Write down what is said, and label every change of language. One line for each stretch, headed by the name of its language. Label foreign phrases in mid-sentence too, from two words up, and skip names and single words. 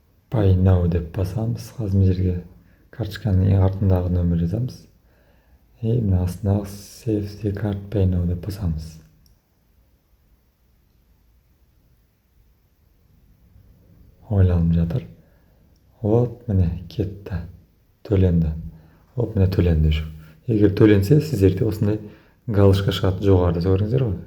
English: Pay now
Kazakh: деп басамыз. Қазір мына жерге карточканың ең артындағы нөмір жазамыз. Мына астындағы
English: save the card pay now
Kazakh: деп басамыз. Ойланып жатыр. Вот, міне кетті. Төленді. Вот, міне төленді жүр. Егер төленсе, сіздерде осындай галочка шығады жоғарыда, көрдіңіздер ғой?